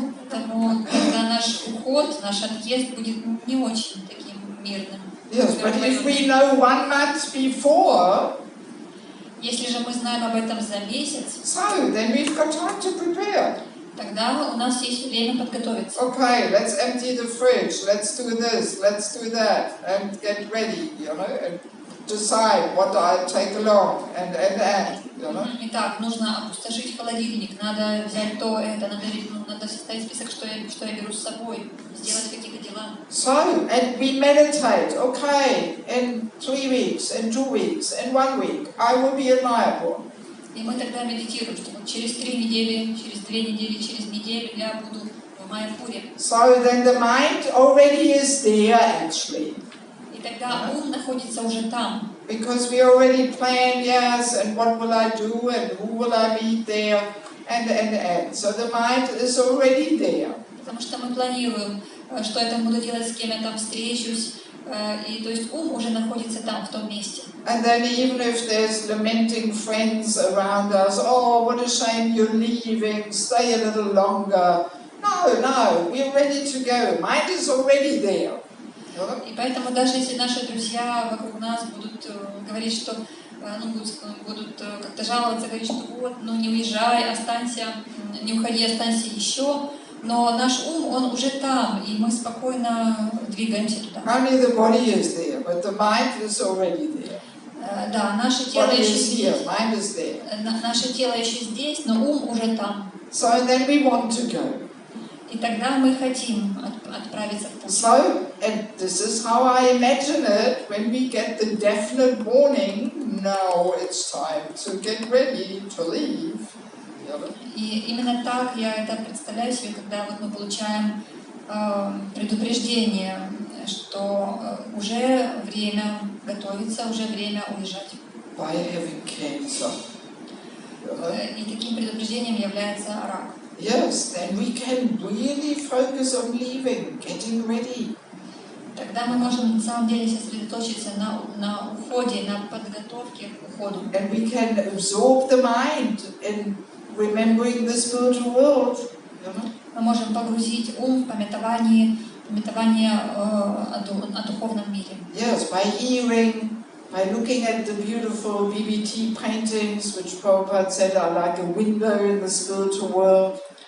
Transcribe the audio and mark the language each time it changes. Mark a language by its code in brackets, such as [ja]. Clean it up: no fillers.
[ru] Поэтому, когда наш уход, наш отъезд будет не очень таким мирным. [en] Yes, but if we know 1 month before, [ru] если же мы знаем об этом за месяц, [en] so then we've got time to prepare. [ru] Тогда у нас есть время подготовиться. [en] Okay, let's empty the fridge. Let's do this. Let's do that, and get ready, you know, and decide what I take along, and you know. [ru] Итак, нужно опустошить холодильник, надо взять то, это, надо составить список, что я беру с собой, сделать какие-то дела. [en] So, and we meditate. Okay, in 3 weeks, in 2 weeks, in 1 week, I will be in Mayapur. [ru] И мы тогда медитируем, что вот через 3 недели, через 2 недели, через неделю я буду в Майяпуре. [en] So then the mind already is there actually. [ru] И тогда ум находится уже там. [en] Because we already plan, yes, and what will I do, and who will I meet there, and. So the mind is already there. [ru] Потому что мы планируем, что я там буду делать, с кем я там встречусь, и то есть ум уже находится там, в том месте. [en] And then even if there's lamenting friends around us, oh, what a shame you're leaving, stay a little longer. No, we're ready to go. Mind is already there. [ru] И поэтому даже если наши друзья вокруг нас будут говорить, что будут как-то жаловаться, говорить, что вот, не уезжай, останься, не уходи, останься еще, но наш ум, он уже там, и мы спокойно двигаемся туда. [en] Only the body is there, but the mind is already there. [ru] Да, наше тело еще здесь. [en] Mind is there. [ru] Наше тело еще здесь, но ум уже там. [en] So then we want to go. [ru] И тогда мы хотим отправиться в путь. [en] So, and this is how I imagine it, when we get the definite warning, now it's time to get ready to leave. [ru] И именно так я это представляю себе, когда вот мы получаем предупреждение, что уже время готовиться, уже время уезжать. [en] By having cancer. [ru] И таким предупреждением является рак. [en] Yes, then we can really focus on leaving, getting ready. [ru] Тогда мы можем на самом деле сосредоточиться на уходе, на подготовке к уходу. [en] And we can absorb the mind in remembering the spiritual world. [ru] Мы можем погрузить ум в памятование о духовном мире. [en] Yes, by hearing, by looking at the beautiful BBT paintings, which Prabhupada said are like a window in the spiritual world.